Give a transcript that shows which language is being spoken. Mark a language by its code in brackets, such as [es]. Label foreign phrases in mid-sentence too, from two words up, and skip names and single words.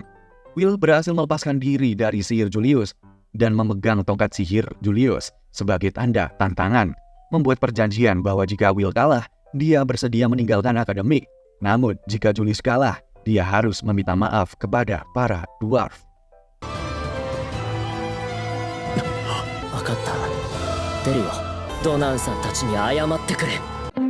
[id] Will berhasil melepaskan diri dari sihir Julius dan memegang tongkat sihir Julius sebagai tanda tantangan, membuat perjanjian bahwa jika Will kalah, dia bersedia meninggalkan akademik. Namun, jika Julius kalah, dia harus meminta maaf kepada para dwarf. [ja] 分かった。出るよ。ドナウさんたちに謝ってくれ。